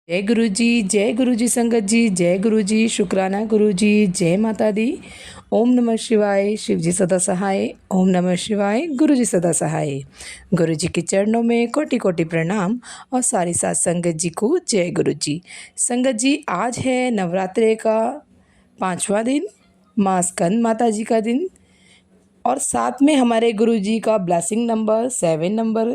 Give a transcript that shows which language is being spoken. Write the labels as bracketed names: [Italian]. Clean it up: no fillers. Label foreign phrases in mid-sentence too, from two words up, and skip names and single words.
[Hindi] जय गुरु जी संगत जी, जय गुरु जी, शुक्राना गुरु जी, जय माता दी। ओम नमः शिवाय, शिव जी सदा सहाय। ओम नमः शिवाय, गुरु जी सदा सहाय। गुरु जी के चरणों में कोटि कोटि प्रणाम और सारी साथ संगत जी को जय गुरु जी। संगत जी, आज है नवरात्रे का 5वां दिन, माँ स्कंद माता जी का दिन और साथ में हमारे गुरु जी का [English] blessing number [Hindi] 7 नंबर।